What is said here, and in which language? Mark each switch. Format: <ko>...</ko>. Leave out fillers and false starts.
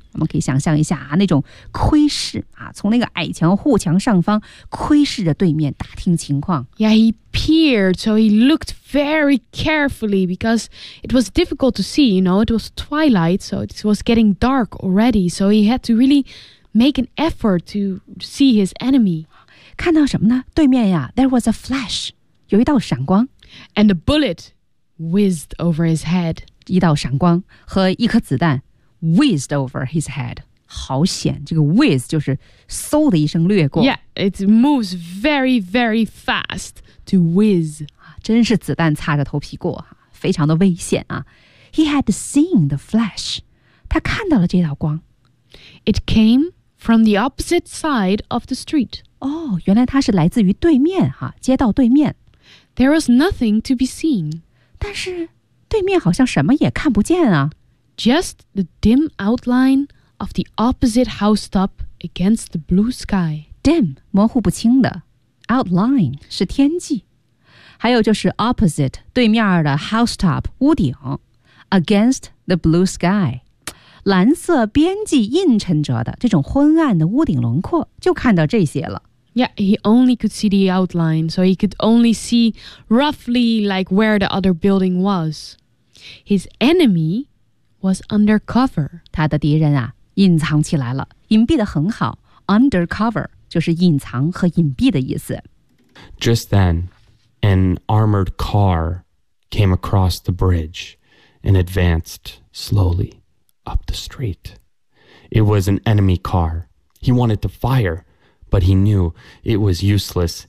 <zh>我们可以想象一下、啊、那种窥视、啊、从那个矮墙护墙上方窥视着对面打听情况。</zh> <en>Yeah, he peered, so he looked very carefully because it was difficult to see, you know, it was twilight, so it was getting dark already, so he had to really... Make an effort to see his enemy.</en> <zh>看到什么呢？对面呀 ，</zh> <en>there was a flash,</en> <zh>有一道闪光</zh> <en>，and a bullet whizzed over his head.</en> <zh>一道闪光和一颗子弹</zh> <en>whizzed over his head.</en> <zh>好险，这个 whizz 就是嗖的一声掠过。</zh> <en>Yeah, it moves very, very fast to whizz.</en> <zh>真是子弹擦着头皮过，非常的危险啊。</zh> <en>He had seen the flash.</en> <zh>他看到了这道光。</zh> <en>It came from the opposite side of the street.</en> <zh>哦，原来它是来自于对面哈，街道对面。</zh> <en>There was nothing to be seen.</en> <zh>但是对面好像什么也看不见啊。</zh> <en>Just the dim outline of the opposite housetop against the blue sky.</en> <zh>Dim, 模糊不清的。Outline, 是天际。还有就是 opposite, 对面的 housetop, 屋顶。</zh> <en>Against the blue sky.</en> <zh>蓝色边际映衬着的这种昏暗的屋顶轮廓，就看到这些了。</zh> <en>Yeah, he only could see the outline, so he could only see roughly like where the other building was. His enemy was undercover.</en> <zh>他的敌人啊，隐藏起来了，隐蔽得很好。 Undercover 就是隐藏和隐蔽的意思。</zh> <en>Just then, an armored car came across the bridge and advanced slowly. Up the street. It was an enemy car. He wanted to fire, but he knew it was useless.</en>